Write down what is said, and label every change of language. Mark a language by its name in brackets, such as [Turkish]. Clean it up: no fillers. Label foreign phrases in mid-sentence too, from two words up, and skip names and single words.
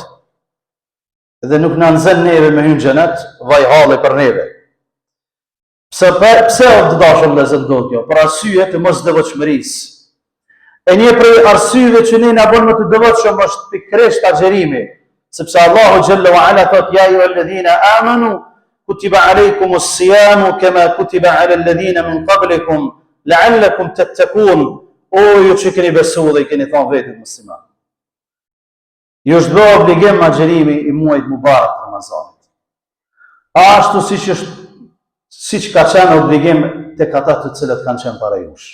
[Albanian] Dhe nuk na nxen neve me hyrë në xhenet, vaj halli për neve. Pse o të dashur vëllezër ndodh kjo? Për arsye të mosdevotshmërisë. E një prej arsyeve që ne na bën më të devotshëm është pikërisht agjerimi. [Arabic] Sepse الله جل وعلا thot: يا أيها الذين آمنوا كتب عليكم الصيام كما كتب على الذين من قبلكم لعلكم تتقون. [Albanian] O ju që keni besu dhe i keni thonë vetit musliman, ju është bërë obligim agjerimi i muajit mubarak të Ramazanit. Ashtu siç ka qenë obligim tek ata të cilët kanë qenë para jush.